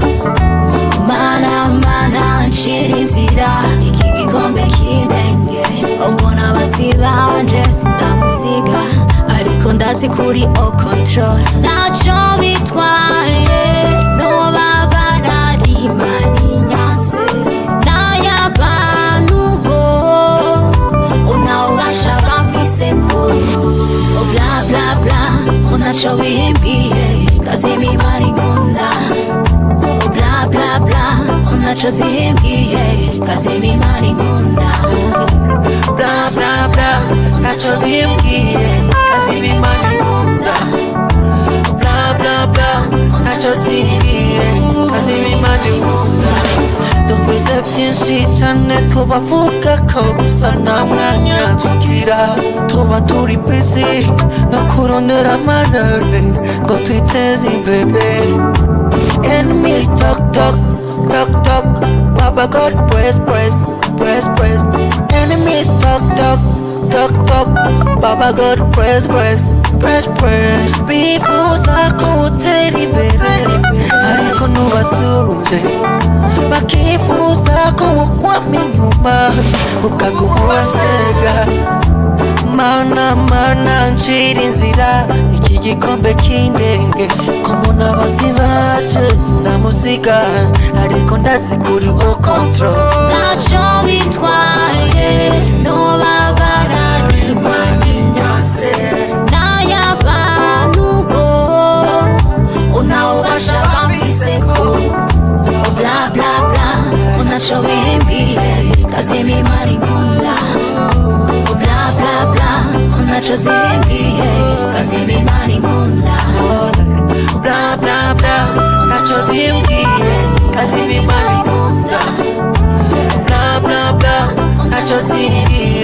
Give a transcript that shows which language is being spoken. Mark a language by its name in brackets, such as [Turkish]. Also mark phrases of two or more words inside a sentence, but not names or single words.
[Rundi] mana nshira inzira iki gikombe kindenge ubona basibanje sindamusiga ariko ndazi kuri au control naco bitwaye noba bararimaniyase n'ayabantu bo unawubasha bamfiseko bla bla bla unaco bimbwiye kazimimara inkunda bla bla bla unaco zimbwiye kazimimara inkunda bla bla bla naco bimbwiye kazimimara inkunda bla bla bla naco zimbwiye kazimimara inkunda dufise vyinshi cane tubavuga ko gusa nta mwanya tugira tuba turi busy no kurondera amarare ngo twiteze imbere. [English] Enemies talk talk talk talk, Papa God press press press press. Enemies talk talk talk talk, Papa God press press press press. [Rundi] Bifuza ko utera imbere ariko ntubasumvye bakifuza ko wokwama inyuma ukaguma ubasega mana nshira inzira iki gikombe kindenge ko mbona basibaje sinamusiga ariko ndazi kuri au control naco bitwaye noba bararimaniyase n'ayabantu bo unawubasha bamfiseko bla bla bla unaco bimbwiye kazimimara inkunda bla bla bla unaco zimbwiye kazimimara inkunda bla bla bla naco bimbwiye kazimimara inkunda bla bla bla naco zimbwiye